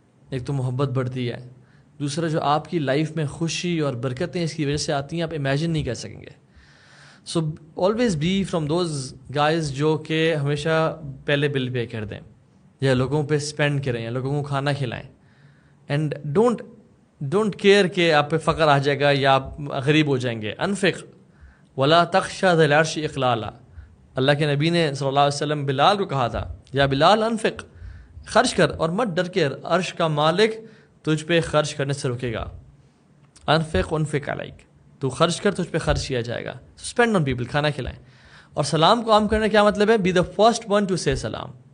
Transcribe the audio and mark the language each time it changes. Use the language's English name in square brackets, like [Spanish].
[Urdu] ایک تو محبت بڑھتی ہے, دوسرا جو آپ کی لائف میں خوشی اور برکتیں اس کی وجہ سے آتی ہیں آپ امیجن نہیں کر سکیں گے. [English] so always be from those guys [Urdu] جو کہ ہمیشہ پہلے بل پے کر دیں, یا لوگوں پہ اسپینڈ کریں, یا لوگوں کو کھانا کھلائیں. [English] and don't care [Urdu] کہ آپ پہ فقر آ جائے گا یا آپ غریب ہو جائیں گے. [Arabic] انفق ولا تخشى ذا العرش اقلالا. [Urdu] اللہ کے نبی نے صلی اللہ علیہ وسلم بلال کو کہا تھا [Arabic] یا بلال انفق, [Urdu] خرچ کر اور مت ڈر کے, عرش کا مالک تجھ پہ خرچ کرنے سے روکے گا. [Arabic] انفق انفق علیک, [Urdu] تو خرچ کر تجھ پہ خرچ کیا جائے گا. [English] spend on people, [Urdu] کھانا کھلائیں. اور سلام کو عام کرنے کیا مطلب ہے؟ [English] be the first one to سے [Urdu] سلام.